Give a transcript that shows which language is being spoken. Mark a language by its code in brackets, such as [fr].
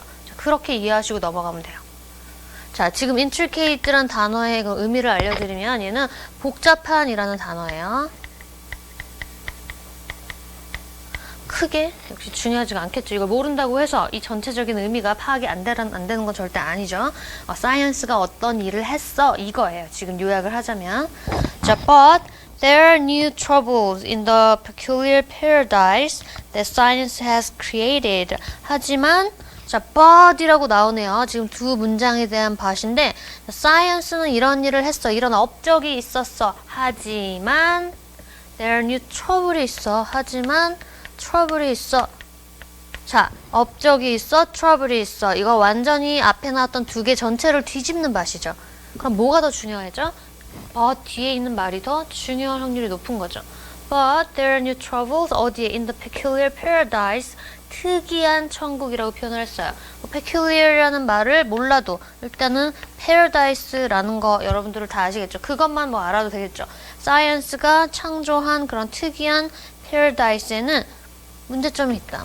[ko] 자, 그렇게 이해하시고 넘어가면 돼요. 자, 지금 intricate란 단어의 그 의미를 알려드리면 얘는 복잡한이라는 단어예요. 크게 역시 중요하지가 않겠죠. 이걸 모른다고 해서 이 전체적인 의미가 파악이 안 되는 건 절대 아니죠. science가 어떤 일을 했어 이거예요. 지금 요약을 하자면, 자, [en] but there are new troubles in the peculiar paradise that science has created. [ko] 하지만, 자, but이라고 나오네요. 지금 두 문장에 대한 but인데, science는 이런 일을 했어. 이런 업적이 있었어. 하지만 [en] there are new trouble이 [ko] 있어. 하지만 트러블이 있어. 자, 업적이 있어, 트러블이 있어. 이거 완전히 앞에 나왔던 두 개 전체를 뒤집는 맛이죠. 그럼 뭐가 더 중요하죠? but 뒤에 있는 말이 더 중요한 확률이 높은 거죠. [en] But there are new troubles [ko] 어디에? [en] In the peculiar paradise. [ko] 특이한 천국이라고 표현을 했어요. peculiar이라는 말을 몰라도 일단은 paradise라는 거 여러분들은 다 아시겠죠? 그것만 알아도 되겠죠? 사이언스가 창조한 그런 특이한 패러다이스에는 문제점이 있다.